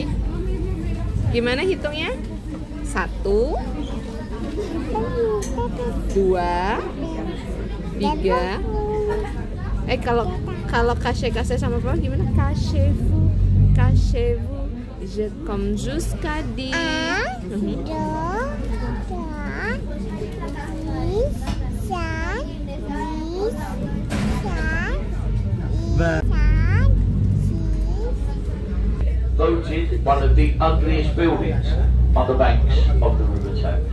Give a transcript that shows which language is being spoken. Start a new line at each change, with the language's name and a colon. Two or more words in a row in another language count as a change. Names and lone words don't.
Indonesian: Gimana hitungnya? 1 2 3. Kalau kasih sama papa gimana? Kasih.
French: Je come jusqu'à 10.
English: Voted one of the ugliest buildings on the banks of the River Thames.